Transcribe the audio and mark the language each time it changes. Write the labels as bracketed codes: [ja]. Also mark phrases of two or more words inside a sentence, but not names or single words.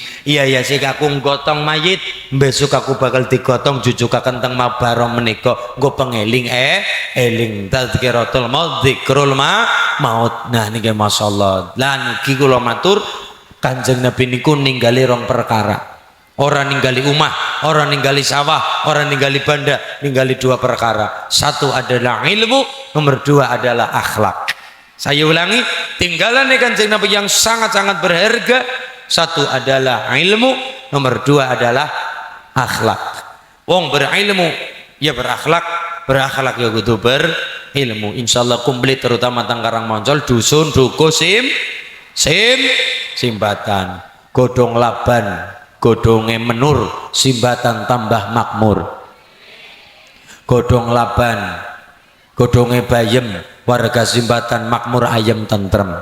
[jv] Iya ya siki aku nggotong mayit, besok aku bakal digotong jujukaken teng mabarah menika. Nggo pengeling eling [ar] tadzkiratul maut dzikrul maut. [jv] Nah niki masyaallah. Lah niki kula matur Kanjeng Nabi niku ninggali rong perkara. Orang ninggali umah, orang ninggali sawah, orang ninggali banda, ninggali dua perkara. [id] Satu adalah ilmu, nomor dua adalah akhlak. Saya ulangi, tinggalan Kanjeng Nabi yang sangat-sangat berharga. Satu adalah ilmu, nomor dua adalah akhlak. [jv] Wong berilmu ya berakhlak, berakhlak ya kudu berilmu. Insyaallah komplit terutama teng Karangmoncol, dusun, duku, simbatan, godhong laban, godhonge menur, simbatan tambah makmur. Godhong laban, godhonge bayem, warga simbatan makmur ayem tentrem.